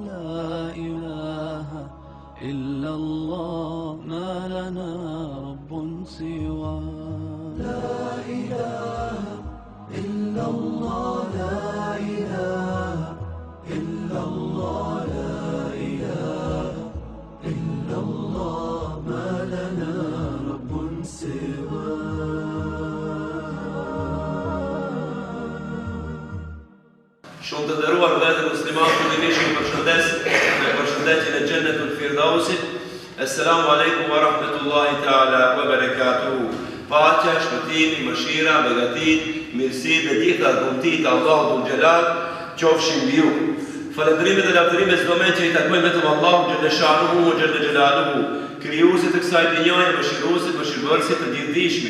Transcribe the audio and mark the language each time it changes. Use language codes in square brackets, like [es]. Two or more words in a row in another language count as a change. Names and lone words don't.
[ar] لا إله إلا الله ما لنا رب سوى لا إله إلا الله لا إله إلا الله لا إله إلا الله ما لنا رب سوى. [sq] Shumë të nderuar vëllezër muslimanë, ju dëshiroj përshëndes me përshëndetjen e Xhennetul Firdausit. [ar] السلام عليكم ورحمة الله تعالى وبركاته. [sq] Paqja, shpëtimi, mëshira, begatit, mirësi dhe gjitha dhuntit e Allahut [ar] ذو الجلال [sq] qofshin mbi ju. Falënderimet dhe lavdërimet çdo moment që i takojnë vetëm Allahut [ar] جل شأنه وجل جلاله, [sq] krijuesit të kësaj dynjaje, mëshiruesit, mëshirësit të gjithdijshmit.